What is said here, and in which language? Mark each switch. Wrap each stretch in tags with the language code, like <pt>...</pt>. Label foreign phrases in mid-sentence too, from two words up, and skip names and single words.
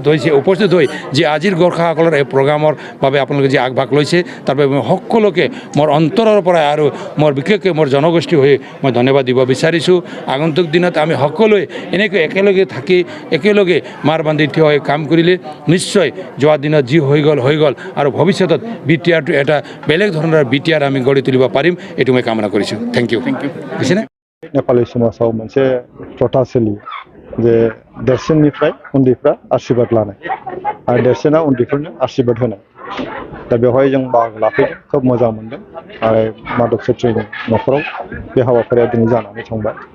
<as>হৈ যি আজিৰ গোৰ্খাসকলৰ এই প্ৰগ্ৰামৰ বাবে আপোনালোকে যি আগভাগ লৈছে তাৰ বাবে মই সকলোকে মোৰ অন্তৰৰ পৰা আৰু মোৰ বিশেষকৈ মোৰ জনগোষ্ঠী হৈ মই ধন্যবাদ দিব বিচাৰিছোঁ আগন্তুক দিনত আমি সকলোৱে এনেকৈ একেলগে থাকি একেলগে মাৰ বান্ধি থিয় হৈ কাম কৰিলে নিশ্চয় যোৱা দিনত যি হৈ গ'ল আৰু ভৱিষ্যতত BTRটো এটা বেলেগ ধৰণৰ BTR আমি গঢ়ি তুলিব পাৰিম এইটো মই কামনা কৰিছোঁ</as> <en>thank you</en> <as>বুজিছেনে</as> <brx>नेपाली समाजाव मोनसे प्रथा सोलियो जे देरसिननिफ्राय उन्दैफ्रा आशीर्बाद लानाय आरो देरसिना उन्दैफोरनो आशीर्बाद होनाय दा बेवहाय जों बाहागो लाफैदों खोब मोजां मोनदों आरो माधव सेट्रिनि न'खराव बे हाबाफारिया दिनै जानानै थांबाय</brx>